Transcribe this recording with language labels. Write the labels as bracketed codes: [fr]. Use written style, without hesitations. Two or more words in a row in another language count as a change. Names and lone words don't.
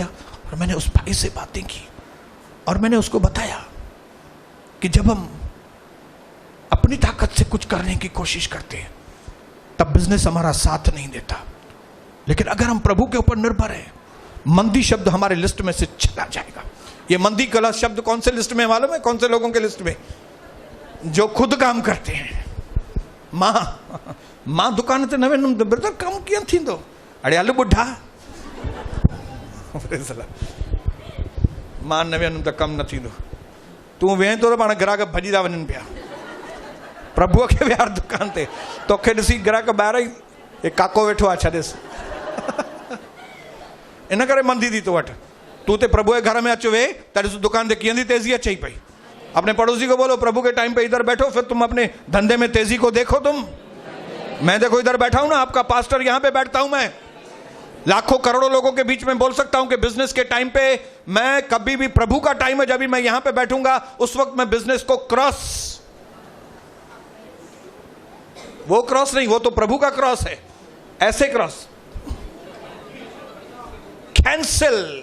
[hi] और मैंने उस भाई से बातें की और मैंने उसको बताया कि जब हम अपनी ताकत से कुछ करने की कोशिश करते हैं, तब बिजनेस हमारा साथ नहीं देता। लेकिन अगर हम प्रभु के ऊपर निर्भर हैं, मंदी शब्द हमारे लिस्ट में से चला जाएगा। ये मंदी कला शब्द कौन से लिस्ट में मालूम है? कौन से लोगों के लिस्ट में? जो खुद काम करते हैं। [sd] मां दुकान ते नवे ब्रदर कम कीअं थींदो? अड़े हल बुढ़ा, मां न वेंदुमि त कमु न थींदो। तूं वेह थो त पाण ग्राहक भॼी था वञनि पिया। प्रभुअ खे विहार दुकान ते, तोखे ॾिसी ग्राहक ॿाहिरि ई हे काको वेठो आहे छॾेसि। इन करे मंदी थी तो वटि। तू ते [hi] प्रभु के घर में [sd] अच वे, [hi] तेरे दुकान से [sd] कीअं थी तेजी अचे पई। [hi] अपने पड़ोसी को बोलो प्रभु के टाइम पे इधर बैठो, फिर तुम अपने धंधे में तेजी को देखो। तुम, मैं देखो इधर बैठा हूं ना, आपका पास्टर यहां पे बैठता हूं। मैं लाखों करोड़ों लोगों के बीच में बोल सकता हूं कि बिजनेस के टाइम पे मैं कभी भी, प्रभु का टाइम है जब भी मैं यहां पे बैठूंगा, उस वक्त मैं बिजनेस को क्रॉस, वो क्रॉस नहीं, वो तो प्रभु का क्रॉस है, ऐसे [en] cross cancel.